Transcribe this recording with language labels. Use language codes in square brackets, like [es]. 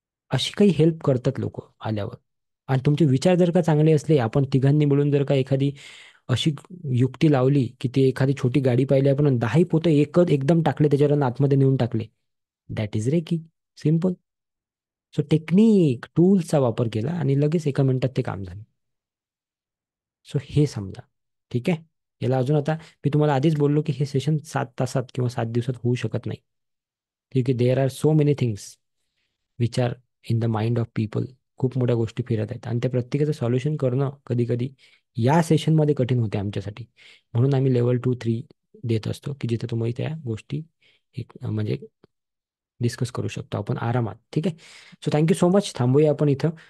[mr] अशी काही हेल्प करतात लोक आल्यावर. आणि तुमचे विचार जर का चांगले असले, आपण तिघांनी मिळून जर का एखादी अशी युक्ती लावली की ते एखादी छोटी गाडी पाहिली आपण, 10 पोतं एकदम टाकले त्याच्यावर आणि आतमध्ये नेऊन टाकले, [en] That is reiki. [mr] Simple. So technique, टूल्सचा वापर केला आणि लगेच एका मिनिटात ते काम झालं. सो हे समजा. ठीक आहे. याला अजून, आता मी तुम्हाला आधीच बोललो की हे सेशन 7 तासात किंवा 7 दिवसात होऊ शकत नाही. ठीक आहे. [en] There are so many things विचार in the mind of people. [mr] खूप मोठ्या गोष्टी फिरत आहेत आणि त्या प्रत्येकाचं सॉल्युशन करणं कधी कधी या सेशनमध्ये कठीण होते आमच्यासाठी. म्हणून आम्ही लेवल 2-3 देत असतो की जिथे तुम्ही त्या गोष्टी एक म्हणजे डिस्कस करू शकतो आपण आरामात. ठीक आहे. [en] So thank you so much. [mr] थांबूया आपण इथं.